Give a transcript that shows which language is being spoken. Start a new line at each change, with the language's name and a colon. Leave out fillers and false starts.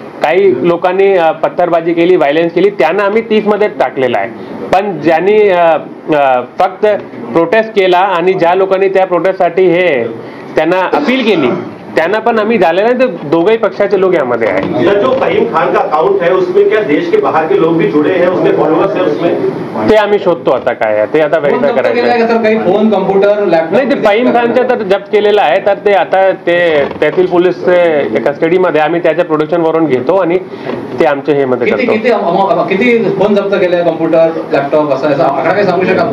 Marathi: काही लोकांनी पत्थरबाजी केली, व्हायलन्स केली, त्यांना आम्ही 30 मध्ये टाकलेला आहे। पण ज्यांनी फक्त प्रोटेस्ट केला आणि ज्या लोकांनी त्या प्रोटेस्टसाठी त्यांना अपील केली त्यांना पण आम्ही झालेला आहे, तर दोघेही पक्षाचे लोक यामध्ये आहेत।
Hindi: जो फहीम खान का अकाउंट है उसमें क्या देश के बाहर के लोग भी जुड़े हैं, उसके फॉलोअर्स हैं उसमें?
Marathi: ते आम्ही शोधतो आता काय आहे ते, आता व्हेरीफाय करायचं। काही फोन, कम्प्युटर, लॅपटॉप नाही, ते फहीम खानच्या तर जप्त केलेलं आहे, तर ते आता ते तहसील पोलीस कस्टडीमध्ये आम्ही त्याच्या प्रोडक्शन वरून घेतो आणि ते आमच्या हे मध्ये करतो। किती फोन जप्त केले, कम्प्युटर, लॅपटॉप, असं आकडा काही सांगू शकाल?